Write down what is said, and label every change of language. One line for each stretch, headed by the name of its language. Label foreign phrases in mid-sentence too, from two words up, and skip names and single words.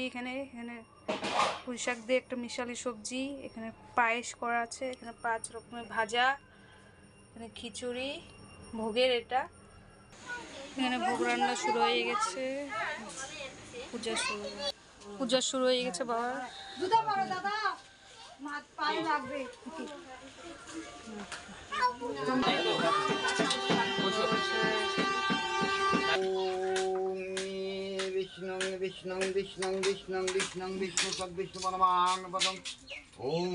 Bangla: এখানে এখানে পুঁই শাক দিয়ে একটা মিশালি সবজি, এখানে পায়েস করা আছে, এখানে 5 রকমের ভাজা, এখানে খিচুড়ি ভোগের এটা। এখানে ভোগ রান্না শুরু হয়ে গেছে, পূজা শুরু হয়ে গেছে বাবার।
Sanskrit: विष्णु विष्णु विष्णु विष्णु विष्णु विष्णु तद्विष्णु परमाणपदम ओम